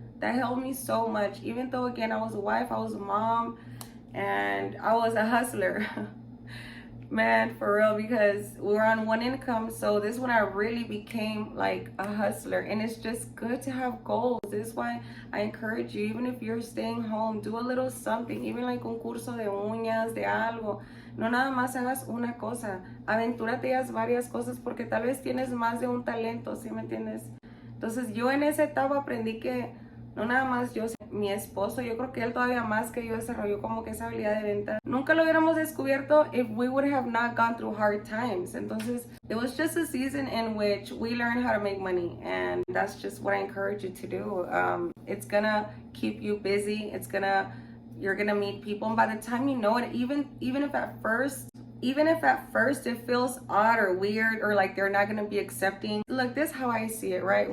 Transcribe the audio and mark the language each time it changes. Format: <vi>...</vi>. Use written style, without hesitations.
<en>That helped me so much. Even though, again, I was a wife, I was a mom, and I was a hustler. Man, for real, because we were on one income. So this is when I really became like a hustler. And it's just good to have goals. This is why I encourage you, even if you're staying home, do a little something, even like</en> <es>un curso de uñas, de algo. No nada más hagas una cosa, aventúrate a varias cosas, porque tal vez tienes más de un talento, ¿sí me entiendes? Entonces yo en esa etapa aprendí que no nada más yo, mi esposo, yo creo que él todavía más que yo desarrolló como que esa habilidad de venta. Nunca lo hubiéramos descubierto</es> <en>if we would have not gone through hard times. Entonces, it was just a season in which we learned how to make money, and that's just what I encourage you to do. It's gonna keep you busy. You're gonna meet people, and by the time you know it, even if at first it feels odd or weird, or like they're not gonna be accepting, look, this is how I see it, right?</en>